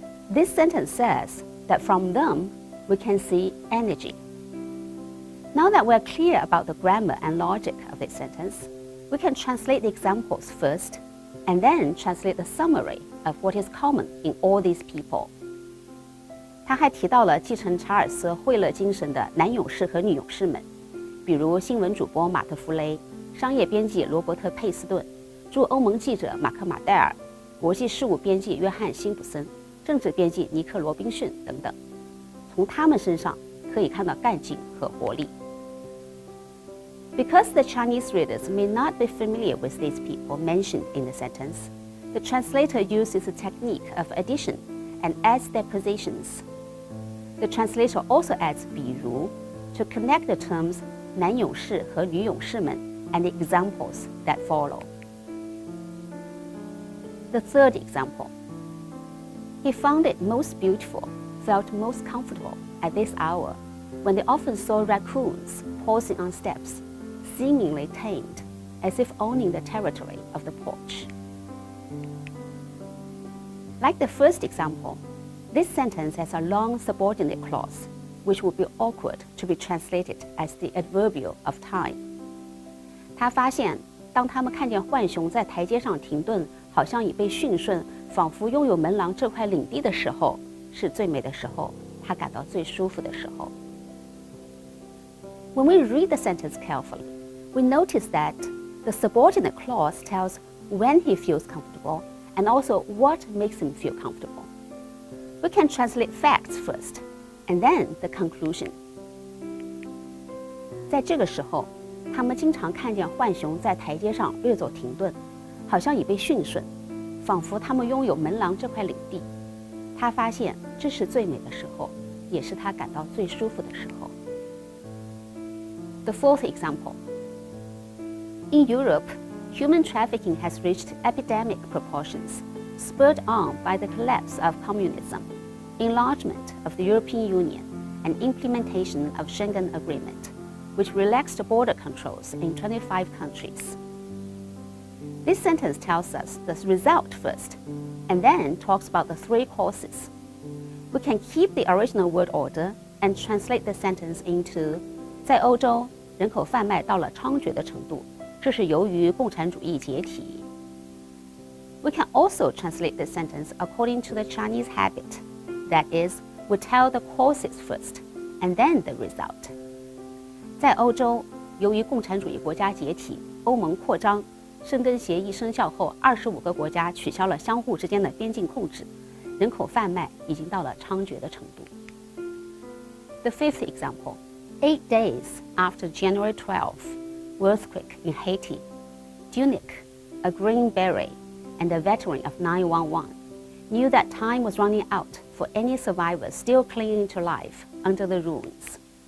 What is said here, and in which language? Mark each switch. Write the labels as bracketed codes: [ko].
[en] This sentence says that from them we can see energy. Now that we're clear about the grammar and logic of this sentence, we can translate the examples first, and then translate the summary of what is common in all these people. [zh] 他还提到了继承查尔斯·惠勒精神的男勇士和女勇士们，比如新闻主播马特·弗雷、商业编辑罗伯特·佩斯顿、驻欧盟记者马克·马戴尔、国际事务编辑约翰·辛普森、政治编辑尼克·罗宾逊等等。从他们身上可以看到干劲和活力。 [en] Because the Chinese readers may not be familiar with these people mentioned in the sentence, the translator uses a technique of addition and adds their positions. The translator also adds [zh] 比如 [en] to connect the terms [zh] 男勇士和女勇士们 [en] and the examples that follow. The third example. He found it most beautiful, felt most comfortable at this hour, when they often saw raccoons pausing on steps, seemingly tamed, as if owning the territory of the porch. Like the first example, this sentence has a long subordinate clause, which would be awkward to be translated as the adverbial of time. [zh] 他发现，当他们看见浣熊在台阶上停顿，好像已被驯顺，仿佛拥有门廊这块领地的时候，是最美的时候，他感到最舒服的时候。 [en] When we read the sentence carefully, we notice that the subordinate clause tells when he feels comfortable and also what makes him feel comfortable. We can translate facts first, and then the conclusion. [zh] 在这个时候，他们经常看见浣熊在台阶上略作停顿，好像已被驯顺，仿佛他们拥有门廊这块领地。他发现这是最美的时候，也是他感到最舒服的时候。 [en] The fourth example. In Europe, human trafficking has reached epidemic proportions, spurred on by the collapse of communism, enlargement of the European Union, and implementation of Schengen Agreement, which relaxed border controls in 25 countries. This sentence tells us the result first, and then talks about the three causes. We can keep the original word order and translate the sentence into [zh] 在欧洲，人口贩卖到了猖獗的程度，这是由于共产主义解体。 [en] We can also translate this sentence according to the Chinese habit. That is, we tell the causes first, and then the result. 在欧洲，由于共产主义国家解体，欧盟扩张，申根协议生效后，25个国家取消了相互之间的边境控制，人口贩卖已经到了猖獗的程度。 The fifth example. 8 days after January 12th, earthquake in Haiti, Dunic, a green beret, and a veteran of 911, knew that time was running out for any survivors still clinging to life under the ruins.